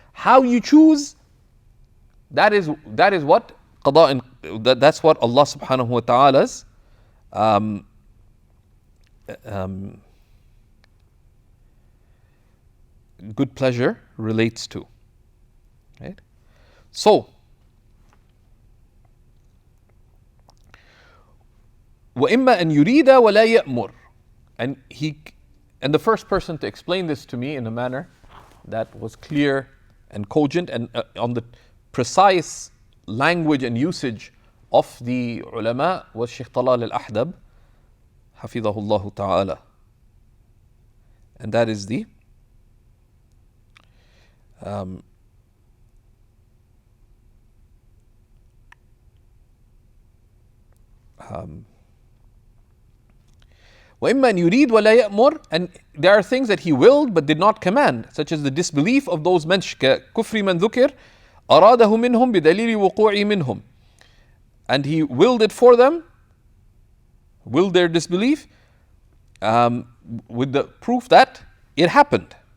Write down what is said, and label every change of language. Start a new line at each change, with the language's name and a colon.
English: How you choose, that is what qada and that's what Allah subhanahu wa ta'ala's good pleasure relates to. Right? So,
Arabic: وَإِمَّا أَن يُرِيدَ وَلَا يَأْمُرُ.
English: And the first person to explain this to me in a manner that was clear and cogent and on the precise language and usage of the ulama was Shaykh Talal al-Ahdab, hafidhahullah ta'ala. And that is the
Arabic: وَإِمَّا أَن يُرِيدَ وَلَا يَأْمُرُ.
English: And there are things that He willed but did not command, such as the disbelief of those mentioned,
Arabic: كَكُفْرِ مَنْ ذُكِرْ أَرَادَهُ مِنْهُمْ بِدَلِيلِ وُقُوعِ مِنْهُمْ.
English: And He willed it for them, willed their disbelief, with the proof that it happened.